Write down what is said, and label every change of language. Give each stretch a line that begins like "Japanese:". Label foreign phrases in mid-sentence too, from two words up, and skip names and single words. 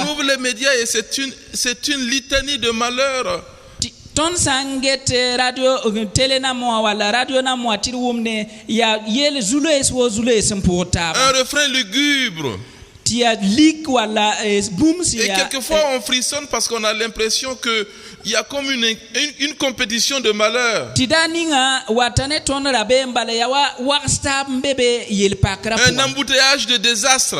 French: On ouvre les médias et c'est une litanie de malheur.
Mossi: Tõnd sã n get radio tele nam wã wala radio nam wã tɩ d wʋmde yaa yel zu-loees wo zu-loees n pʋg taaba.
French: Un refrain lugubre. Et quelquefois on frissonne parce qu'on a l'impression qu'il y a comme une compétition de malheur. Un embouteillage de désastre.